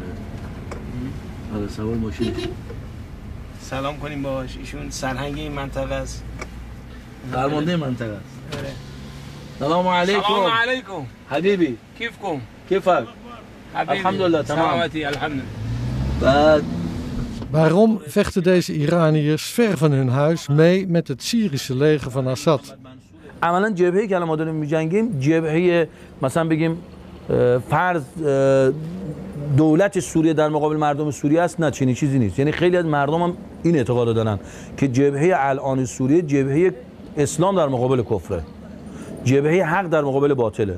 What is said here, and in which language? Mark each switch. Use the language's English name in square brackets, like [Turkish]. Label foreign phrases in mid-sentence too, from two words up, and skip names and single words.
[Persian] آره سوار ماشین. سلام کنیم باهاش. ایشون سرهنگ این منطقه است. فرمانده منطقه است. سلام علیکم. سلام علیکم. حبیبی. کیفکم؟ [Arabic] كيفك؟ الحمد لله, [Persian] سلامتی alhamdulillah. [Dutch] Waarom vechten deze Iraniërs ver van hun huis mee met het Syrische leger van Assad? [Persian] عملاً جبهه‌ای که ما داریم می‌جنگیم جبهه مثلا بگیم فرض دولت سوریه در مقابل مردم سوریه است، نه چنین چیزی نیست. یعنی خیلی از مردم هم این اعتقاد دارن که جبهه الان سوریه جبهه اسلام در مقابل کفره، جبهه حق در مقابل باطله.